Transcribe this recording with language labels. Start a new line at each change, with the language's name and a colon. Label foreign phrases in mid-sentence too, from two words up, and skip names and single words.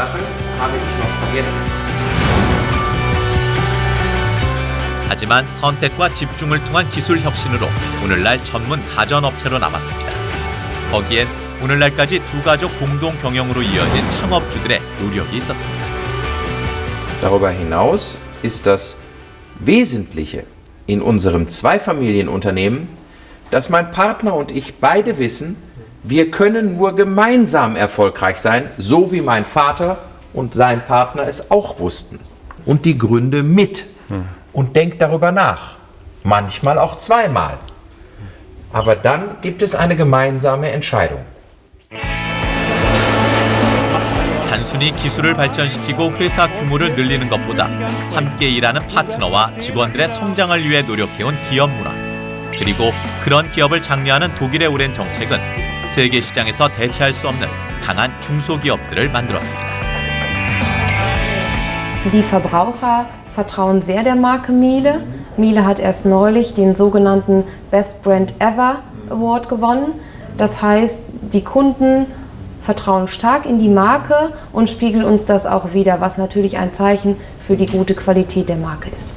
Korean: 하지만 선택과 집중을 통한 기술 혁신으로 오늘날 전문 가전업체로 남았습니다. 거기엔 오늘날까지 두 가족 공동 경영으로 이어진 창업주들의 노력이 있었습니다.
German: Darüber hinaus ist das Wesentliche in unserem Zweifamilienunternehmen, dass mein Partner und ich beide wissen, wir können nur gemeinsam erfolgreich sein, so wie mein Vater und sein Partner es auch wussten. Und die Gründe mit. Und denkt darüber nach. Manchmal auch zweimal. Aber dann gibt es eine gemeinsame Entscheidung.
Korean: 단순히 기술을 발전시키고 회사 규모를 늘리는 것보다 함께 일하는 파트너와 직원들의 성장을 위해 노력해온 기업 문화. 그리고 그런 기업을 장려하는 독일의 오랜 정책은 세계 시장에서 대체할 수 없는 강한 중소기업들을 만들었습니다.
German: Die Verbraucher vertrauen sehr der Marke Miele. Miele hat erst neulich den sogenannten Best Brand Ever Award gewonnen. Das heißt, die Kunden vertrauen stark in die Marke und spiegeln uns das auch wider, was natürlich ein Zeichen für die gute Qualität der Marke ist.